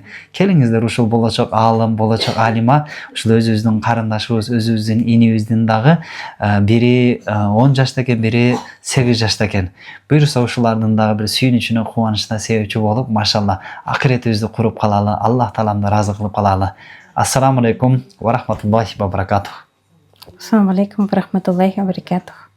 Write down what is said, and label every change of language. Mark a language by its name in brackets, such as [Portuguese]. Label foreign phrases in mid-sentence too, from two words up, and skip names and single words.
[Kyrgyz] Келиңиздер ушул болочок аалым, болочок алима, ушул өзүбүздүн карындашыбыз, өзүбүздүн инибиздин дагы бири 10 жашта экен, бири 8 жашта экен. Буйруса ушулардын дагы бир сүйүнүчүнө, кубанычына себепчи болуп, машалла, акыретибизди куруп калалы, Аллах Тааламды ыраазы кылып калалы. [Arabic] السلام عليكم ورحمة الله وبركاته. السلام عليكم ورحمة الله وبركاته.